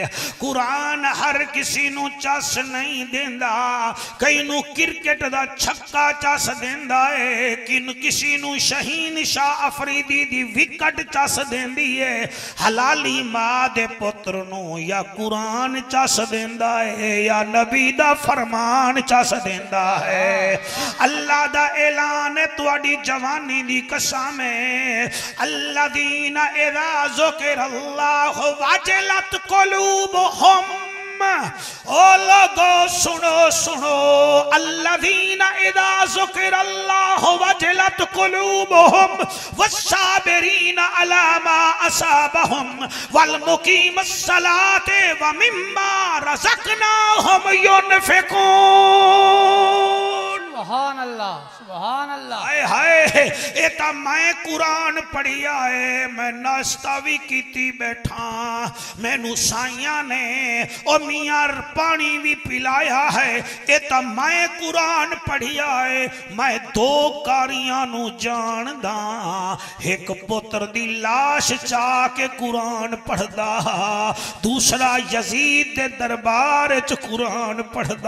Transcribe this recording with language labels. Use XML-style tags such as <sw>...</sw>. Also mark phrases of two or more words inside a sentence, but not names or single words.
<pa>قرآن ہر کسی نوں چس نہیں دیندا، کئی نوں کرکٹ دا چھکا چس دیندا ہے، کسی نوں شاہین شاہ آفریدی دی وکٹ چس دیندی ہے. حلالی ماں دے پتر نوں یا قرآن چس دیندا ہے یا نبی دا فرمان چس دیندا ہے. اللہ دا اعلان ہے تہاڈی جوانی دی قسم ہے,</pa> <ar>الذين إذا ذكر الله وجلت قلوبهم.</ar> <pa>او لوگو سنو سنو,</pa> <ar>الذين إذا ذكر الله وجلت قلوبهم والصابرين على ما أصابهم والمقيمي الصلاة ومما رزقناهم ينفقون. سبحان الله سبحان الله.</ar> <pa>ہائے ہائے، ایہ تو میں قرآن پڑھیا ہے، میں ناشتہ وی کیتی بیٹھا، مینوں سائیاں نے اور میاں پانی وی پلایا ہے. ایہ تو میں قرآن پڑھیا ہے۔ میں دو قاریاں نوں جاندا، اک پتر دی لاش چا کے قرآن پڑھدا، دوسرا یزید دے دربار چ قرآن پڑھدا.</pa>